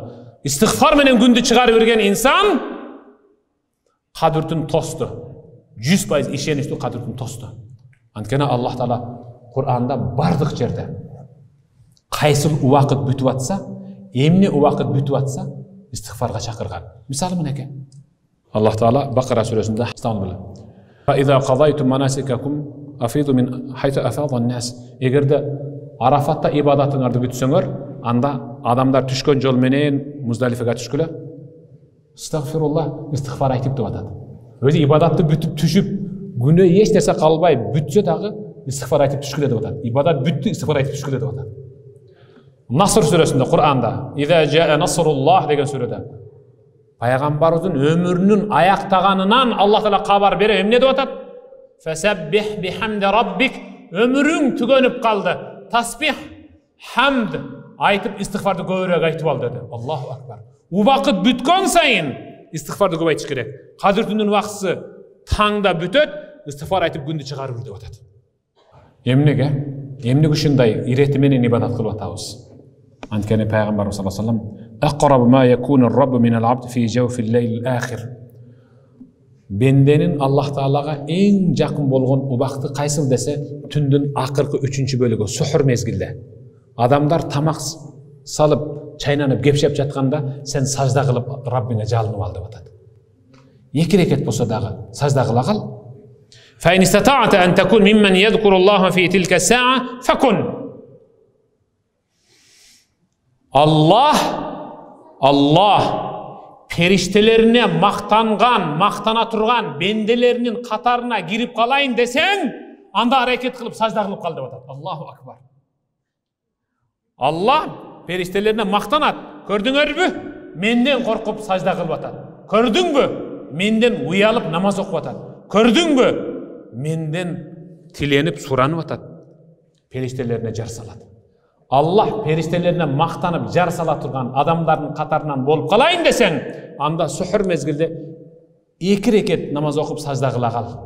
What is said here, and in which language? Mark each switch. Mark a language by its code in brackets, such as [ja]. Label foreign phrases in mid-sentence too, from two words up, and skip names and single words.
[ky] Истигфар менен күндү чыгарып берген инсан кадыртын тосту. 100% ишеничтүү кадыртын тосту. Анткени Аллах Таала Кур'анда бардык жерде кайсыл убакыт бүтүп атса, эмне убакыт бүтүп атса, истигфарга чакырган. Мисалы мынеке. Аллах Таала Бакара сүрөсүндө [ar] فإذا قضيتم مناسككم أفيضوا من حيث أفاض الناس. [ky] Эгерде Арафатта ибадатыңарды бүтсөңөр, анда адамдар түшкөн жол менен Муздалифага түшкүлө. Астагфируллах, истигфар айтып деп атат. Өзү ибадатты бүтүп түшүп, күнөө эч нерсе калбай бүтсө дагы истигфар айтып түшкүлө деп атат. Ибадат бүттү, истигфар айтып түшкүлө деп атат. Наср сүрөсүндө Кур'анда [ar] «إذا جاء نصر الله» [ky] деген сүрөдө пайгамбарыбыздын өмүрүнүн аяктаганынан Аллах Таала кабар бере эмне деп атат? [ar] فسبح بحمد ربك. [ky] Өмүрүң түгөнүп калды. Тасбих, хамд, айтып истигфарды көбүрөөк айтып ал dedi. [ar] الله أكبر. [ky] Убакыт бүткөн сайын истигфарды көп айтыш керек. Кадыр түнүн убактысы таңда бүтөт, истигфар айтып күндү чыгарып жүр деп атат. Эмнеге? Эмнеге ушундай ирети менен ибадат кылып атабыз? Анткени пайгамбарыбыз [ar] صلى الله عليه وسلم أقرب ما يكون الرب من العبد في جوف الليل الآخر. [ky] Бенденин Аллах Таалага эң жакын болгон убакыты кайсыл десе, түндүн акыркы 3-бөлүгү, сухур мезгилде. Адамдар тамак салып, чайнанып, кепшеп жатканда сен сажда кылып Раббиңе жалынып ал деп атат. 2 рекет болсо дагы сажда кыла кал. [ar] فإن استطعت أن تكون ممن يذكر الله في تلك الساعة فكن. [ky] Allah периштелерине мактана турган бенделеринин катарына кирип калайын десең, анда аракет кылып сажда кылып кал деп атат. [ar] الله أكبر. [ky] Allah периштелерине мактанат. Көрдүңөрбү? Менден коркуп сажда кылып атат. Көрдүңбү? Менден уялып намаз окуп атат. Көрдүңбү? Менден тиленип суранып атат. Периштелерине жар салат. Allah периштелерине мактанып жар сала турган адамдардын катарынан болуп калайын десең, анда сухур мезгилде 2 рекет намаз окуп сажда кыла кал.